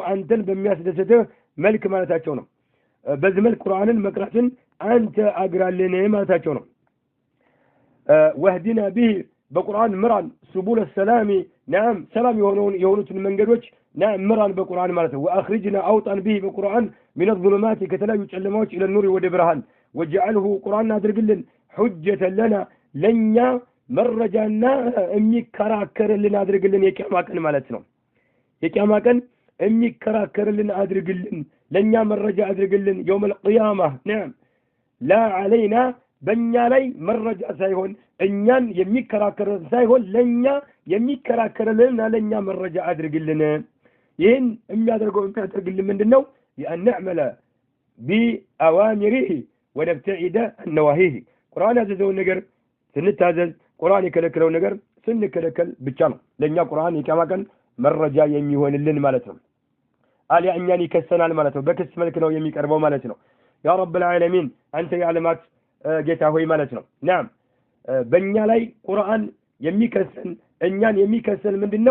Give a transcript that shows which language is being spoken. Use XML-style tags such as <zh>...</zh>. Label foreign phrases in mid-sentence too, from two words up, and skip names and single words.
<am>አንተን በሚያስደስትህ መልክ ማለታቸው ነው በዚህ መልክ ቁርአንን መቅራትን አንተ አግራልን ማለታቸው ነው</am> <ar>وهدنا به</ar> <am>በቁርአን ምራን</am> <ar>سبل السلام نعم</ar> <am>ሰላም የሆኑትን መንገዶች نعم ምራን በቁርአን ማለት ነው</am> <ar>واخرجنا اوطن به</ar> <am>በቁርአን</am> <ar>من الظلمات</ar> <am>ከተለያዩ ጨለማዎች</am> <ar>الى النور</ar> <am>ወደ ብርሃን وجعله ቁርአን አድርግልን</am> <ar>حجة لنا</ar> <am>ለኛ መረጃና የሚከራከርልን አድርግልን የቂያማ ቀን ማለት ነው የቂያማ ቀን የሚከራከርልን አድርግልን ለኛ መረጃ አድርግልን</am> <ar>يوم القيامة نعم لا علينا</ar> <am>በእኛ ላይ መረጃ ሳይሆን እኛን የሚከራከር ሳይሆን ለኛ የሚከራከርልን ለኛ መረጃ አድርግልን ይህን የሚያደርገው የሚያደርግልን ምንድነው?</am> <ar>أن نعمل بأوامره ونبتعد عن نواهيه</ar> <am>ቁርአን ያዘዘውን ነገር ስንታዘዝ፣ ቁርአን የከለከለውን ነገር ስንከለከል ብቻ ነው ለእኛ ቁርአን የቂያማ ቀን መረጃ የሚሆንልን ማለት ነው። አሊያ እኛን ይከሰናል ማለት ነው። በክስ መልክ ነው የሚቀርበው ማለት ነው።</am> <ar>يا رب العالمين</ar> <am>አንተ የዓለማት ጌታ ሆይ ማለት ነው። ናም በእኛ ላይ ቁርአን የሚከሰን እኛን የሚከሰን ምንድነው?</am>